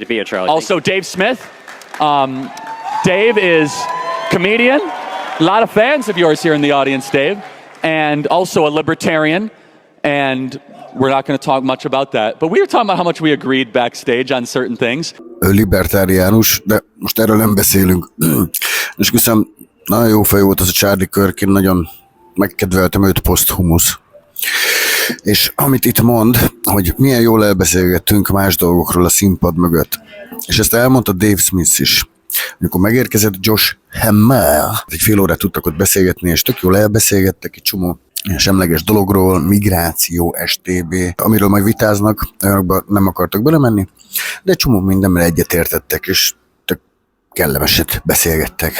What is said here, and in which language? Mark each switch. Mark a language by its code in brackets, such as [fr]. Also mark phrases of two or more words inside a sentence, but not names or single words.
[en] Great to be here, Charlie. Also, Dave Smith. Dave is comedian. A lot of fans of yours here in the audience, Dave. And also a libertarian. And we're not going to talk much about that. But we were talking about how much we agreed backstage on certain things. [hu] Ő libertáriánus, de most erről nem beszélünk. És köszönöm, nagyon jó fej volt az a Charlie Kirk, én nagyon megkedveltem őt poszthumusz. És amit itt mond, hogy milyen jól elbeszélgettünk más dolgokról a színpad mögött. És ezt elmondta Dave Smith is. Amikor megérkezett Josh Hammer, egy fél órát tudtak ott beszélgetni, és tök jól elbeszélgettek egy csomó semleges dologról, migráció, STB, amiről majd vitáznak, olyanokba nem akartak belemenni, de egy csomó mindenre egyetértettek, és tök kellemeset beszélgettek.